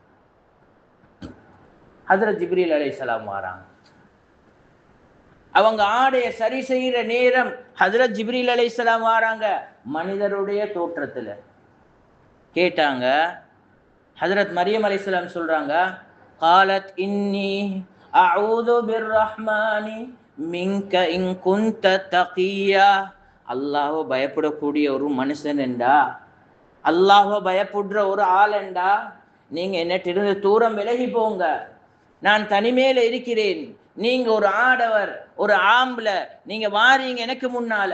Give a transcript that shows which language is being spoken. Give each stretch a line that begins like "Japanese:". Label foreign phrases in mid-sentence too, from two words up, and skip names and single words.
Tamil: ஹஜ்ரத் ஜிப்ரீல் அலைஹிஸ்ஸலாம் வராங்க. அவங்க ஆடைய சரி செய்யற நேரம் ஹஜ்ரத் ஜிப்ரீல் அலைஹிஸ்ஸலாம் வராங்க மனிதருடைய தோற்றத்துல. கேட்டாங்க, ஹஜ்ரத் மரியம் அலைஹிஸ்ஸலாம் சொல்றாங்க,
Arabic: قالت إني أعوذ بالرحمن منك إن كنت تقيا.
Tamil: அல்லாஹ்வை பயப்படக்கூடிய ஒரு மனுஷன் என்றா, அல்லாஹ்வை பயப்படுற ஒரு ஆள் என்றா நீங்க என்னட்டிருந்து தூரம் விலகி போங்க. நான் தனிமையில இருக்கிறேன், நீங்க ஒரு ஆடவர், ஒரு ஆம்பளை, நீங்க வாரீங்க எனக்கு முன்னால.